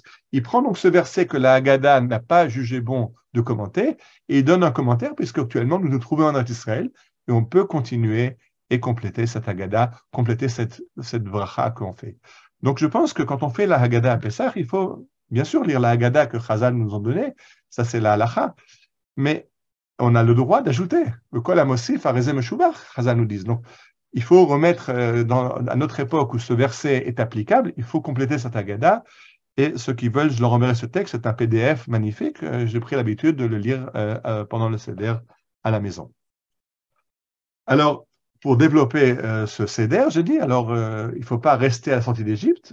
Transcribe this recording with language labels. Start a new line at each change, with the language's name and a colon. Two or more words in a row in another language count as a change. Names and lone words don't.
French: Il prend donc ce verset que la Haggadah n'a pas jugé bon de commenter et il donne un commentaire puisque actuellement nous nous trouvons en Israël et on peut continuer et compléter cette Haggadah, compléter cette bracha qu'on fait. Donc je pense que quand on fait la Haggadah à Pessah, il faut bien sûr lire la Haggadah que Chazal nous a donnée, ça c'est la halacha, mais on a le droit d'ajouter le
Hebrew: כל המוסיף הרי זה משובח,
French: Chazal nous dit. Donc il faut remettre à notre époque où ce verset est applicable, il faut compléter cette Haggadah. Et ceux qui veulent, je leur enverrai ce texte, c'est un PDF magnifique. J'ai pris l'habitude de le lire pendant le Seder à la maison. Alors, pour développer ce Seder, j'ai dit, il ne faut pas rester à la sortie d'Égypte.